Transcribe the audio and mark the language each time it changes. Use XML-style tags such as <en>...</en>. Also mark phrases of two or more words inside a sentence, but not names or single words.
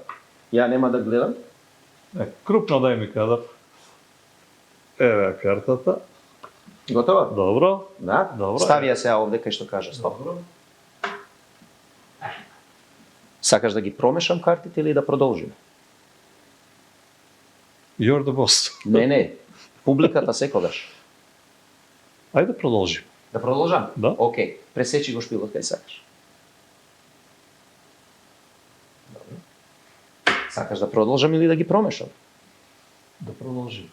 <mk>Ја нема да гледам. Крупно дај ми кадар. Еве картата. Готова? Добро. Да. Добро. Стави ја сега овде кај што кажа стоп. Добро. Сакаш да ги промешам картите или да продолжиме?</mk> <en>You're the boss.</en> <mk>Не. Публиката секогаш. Ајде продолжи. Да продолжам? Да. Океј. Пресечи го шпилот кај сакаш. Добро. Сакаш да продолжам или да ги промешам? Да продолжи.</mk>